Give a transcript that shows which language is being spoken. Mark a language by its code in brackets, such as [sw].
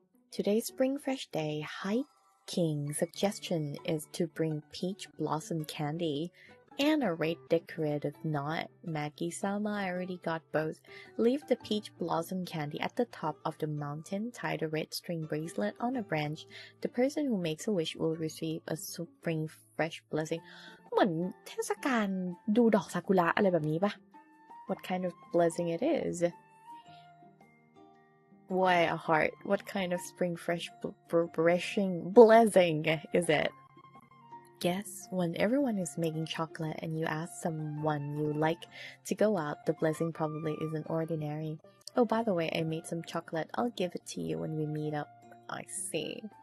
[en] Today's Spring Fresh Day hiking suggestion is to bring peach blossom candy and a red decorative knot. Maggie-sama, I already got both. Leave the peach blossom candy at the top of the mountain. Tie the red string bracelet on a branch. The person who makes a wish will receive a spring fresh blessing. [th] เหมือนเทศกาลดูดอกซากุระอะไรแบบนี้ปะ [en] What kind of blessing it is? Why a heart? What kind of spring fresh blessing is it? Guess when everyone is making chocolate and you ask someone you like to go out, the blessing probably isn't ordinary. Oh, by the way, I made some chocolate. I'll give it to you when we meet up. I see.